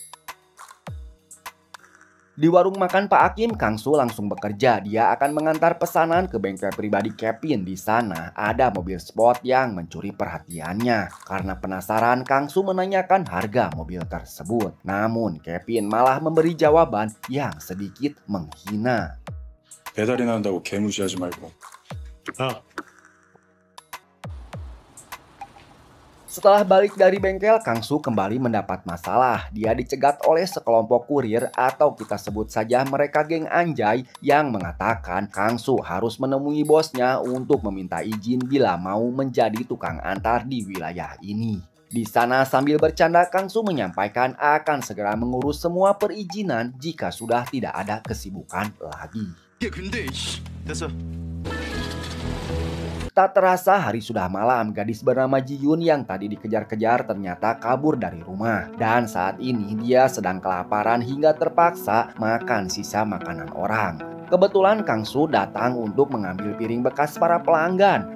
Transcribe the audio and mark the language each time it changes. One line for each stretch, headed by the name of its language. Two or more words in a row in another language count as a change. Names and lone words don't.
Indonesian: Di warung makan Pak Hakim, Kang Su langsung bekerja. Dia akan mengantar pesanan ke bengkel pribadi Kevin. Di sana ada mobil sport yang mencuri perhatiannya. Karena penasaran, Kang Su menanyakan harga mobil tersebut. Namun Kevin malah memberi jawaban yang sedikit menghina.
Korean: 배달이 나온다고 개무시하지 말고.
Indonesian: Setelah balik dari bengkel, Kang Su kembali mendapat masalah. Dia dicegat oleh sekelompok kurir atau kita sebut saja mereka geng anjay yang mengatakan Kang Su harus menemui bosnya untuk meminta izin bila mau menjadi tukang antar di wilayah ini. Di sana sambil bercanda Kang Su menyampaikan akan segera mengurus semua perizinan jika sudah tidak ada kesibukan lagi.
Korean: 이게 근데 됐어.
Indonesian: Tak terasa hari sudah malam, gadis bernama Ji-Yun yang tadi dikejar-kejar ternyata kabur dari rumah. Dan saat ini dia sedang kelaparan hingga terpaksa makan sisa makanan orang. Kebetulan Kang Su datang untuk mengambil piring bekas para pelanggan.